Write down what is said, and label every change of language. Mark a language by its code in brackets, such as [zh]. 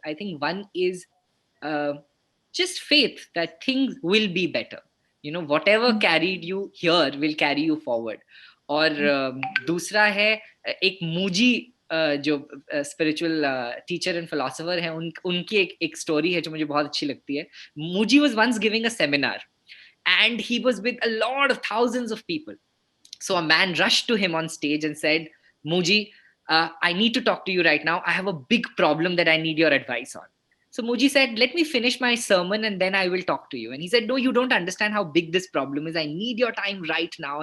[en] I think one is just faith that things will be better. You know, whatever carried you here will carry you forward. [hi] और दूसरा है एक मूजी जो spiritual teacher and philosopher है, उनकी एक story है जो मुझे बहुत अच्छी लगती है. [en] Mooji was once giving a seminar and he was with a lot of thousands of people. So a man rushed to him on stage and said, Mooji, I need to talk to you right now. I have a big problem that I need your advice on. So Mooji said, let me finish my sermon and then I will talk to you. And he said, no, you don't understand how big this problem is. I need your time right now.